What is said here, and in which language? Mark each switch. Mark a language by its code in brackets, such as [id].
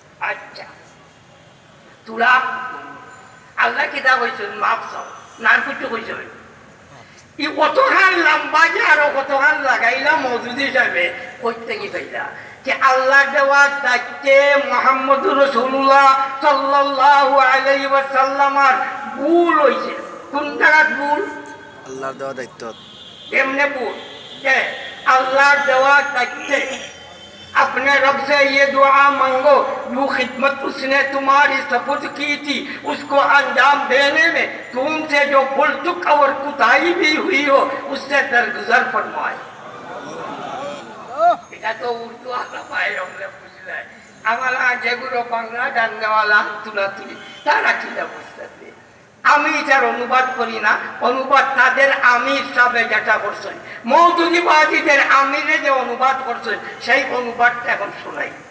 [bn] আচ্ছা তোরা আল্লাহ কিতা কইছেন মাফ চাও না কিছু কইছেন, ই কতখান লম্বা যে আরো কতখান লাগাইলা মওদুদি সাহেবে কইতে কি পাইলা যে আল্লাহ দেওয়া দায়িত্বে মুহাম্মদুর রাসূলুল্লাহ সাল্লাল্লাহু আলাইহি ওয়াসাল্লামের ভুল হইছে। কোন জায়গার ভুল? আল্লাহর দেওয়া দায়িত্ব এমনে ভুল যে [hi] अल्लाह दवा करते अपने रब से ये दुआ मांगो, वो खिदमत उसने तुम्हारी सपुर्द की थी, उसको अंजाम देने में तुमसे जो भूल चूक और कुताही भी हुई हो उससे दरगुजर फरमाए। [bn] এটা তো উর্দু আলা পায় আমরা বুঝলে, আমরা যেগুলো বাংলা জাননেওয়ালা তুলাতুলি তারা কিনা বুঝতে, আমি এটার অনুবাদ করি না, অনুবাদ তাদের আমির সাহেব যেটা করছেন, মওদুদিবাদীদের আমিরে যে অনুবাদ করছেন সেই অনুবাদটা এখন শোনাই।